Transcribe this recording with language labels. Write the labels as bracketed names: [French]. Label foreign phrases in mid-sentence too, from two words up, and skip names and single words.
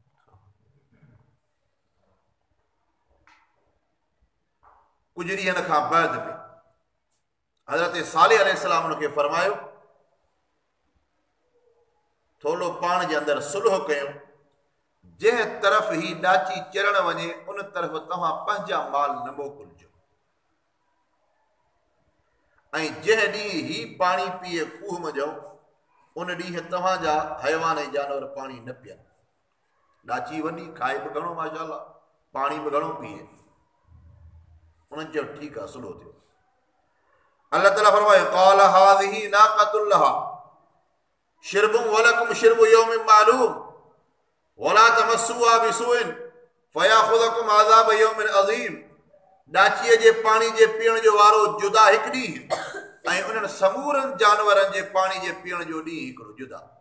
[Sindhi] कुझु ॾींहंनि खां बाद में हज़रत सालेह अलैहिस्सलाम खे फरमायो, थोरो पाण जे अंदरि सुलह कयूं जंहिं तरफ़ ही ॾाची चरण वञे उन तरफ़ तव्हां पंहिंजा माल न मोकिलिजो ऐं जंहिं ॾींहुं ही पाणी पीए खूह मजो उन ॾींहुं तव्हांजा हैवान ऐं जानवर पाणी न पीअनि। ॾाची वॾी खाए बि घणो माशाअल्लाह, पाणी बि घणो पीए। उन्हनि चयो ठीकु आहे, सुठो थियो। [Arabic] अल्लाह ताला फरमाए قال هذه ناقة لها شرب ولكم شرب يوم معلوم ولا تمسوها بسوء فيأخذكم عذاب يوم عظيم. [Sindhi] ॾाचीअ जे पाणी जे पीअण जो वारो जुदा हिकु ॾींहुं ऐं उन्हनि समूरनि जानवरनि जे पाणी जे पीअण जो ॾींहुं हिकिड़ो जुदा।